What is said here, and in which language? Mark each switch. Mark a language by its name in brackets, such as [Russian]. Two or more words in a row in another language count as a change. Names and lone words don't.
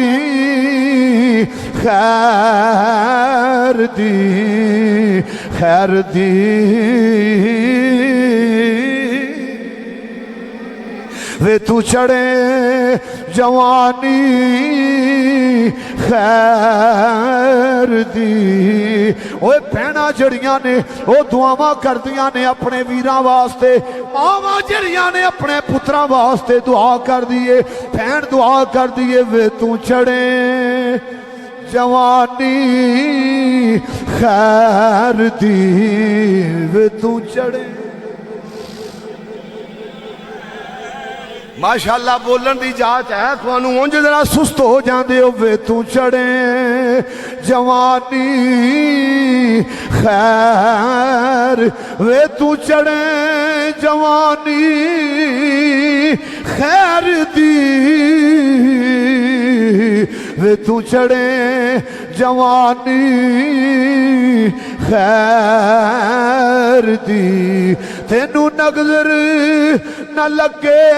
[Punjabi] خیر دی خیر دی وے تو چڑھے جوانی خیر دی اوے بہناں جڑیاں نے او دعاواں کردیاں نے اپنے ویراں واسطے ماواں جڑیاں نے اپنے پتراں واسطے دعا کر دیے بہن دعا کر دیے وے تو چڑھے جوانی خیر دی وے تو چڑھے ماشاءاللہ بولن دی جاچ ہے توانو اونج ذرا سست ہو جاندے ہو وے تو چڑھے جوانی خیر وے تو چڑھے جوانی خیر دی وے تو چڑھے جوانی خیر دی تینو نظر نہ لگے